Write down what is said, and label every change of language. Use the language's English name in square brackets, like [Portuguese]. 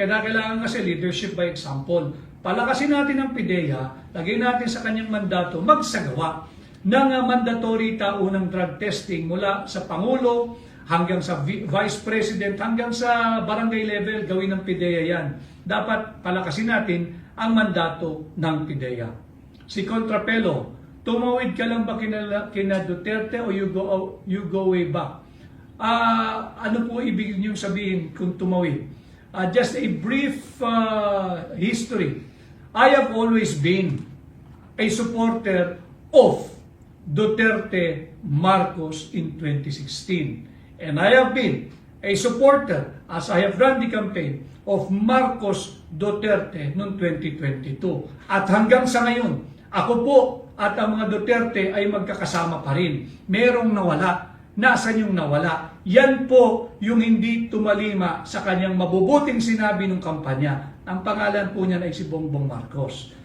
[Filipino] Kailangan kasi [English] leadership by example. [Filipino] Palakasin natin ang PIDEA, lagay natin sa kanyang mandato, magsagawa ng mandatory taunang drug testing mula sa Pangulo hanggang sa Vice President, hanggang sa barangay level, gawin ng PIDEA yan. Dapat palakasin natin ang mandato ng PIDEA. Si Contrapelo, tumawid ka lang ba kina Duterte o [English] you go way back? [Filipino] Ano po ibig niyong sabihin kung tumawid? [English] Just a brief history. I have always been a supporter of Duterte Marcos in 2016. And I have been a supporter, as I have run the campaign, of Marcos Duterte noong 2022. [Filipino] At hanggang sa ngayon, ako po at ang mga Duterte ay magkakasama pa rin. Merong nawala. Nasaan yung nawala? Yan po yung hindi tumalima sa kanyang mabubuting sinabi ng kampanya. Ang pangalan po niya ay si Bongbong Marcos.